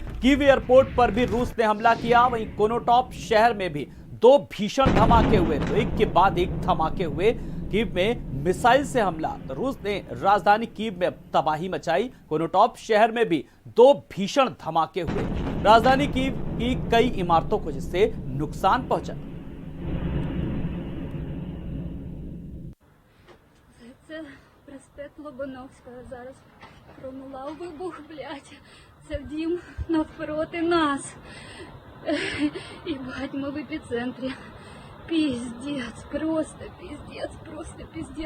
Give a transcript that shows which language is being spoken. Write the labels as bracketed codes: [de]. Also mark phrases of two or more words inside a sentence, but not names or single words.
[hi] कीव एयरपोर्ट पर भी रूस ने हमला किया। वहीं कोनोटॉप शहर में भी 2 भीषण धमाके हुए। तो एक के बाद एक धमाके हुए। कीव में मिसाइल से हमला, तो रूस ने राजधानी कीव में तबाही मचाई। कोनोटॉप शहर में भी 2 भीषण धमाके हुए। राजधानी कीव की कई इमारतों को जिससे नुकसान पहुंचा। [uk] Це проспект Лобановського. Зараз пролунав вибух, блядь. Це в дім навпроти нас. І бать, ми в епіцентрі. Пиздец, просто пиздец.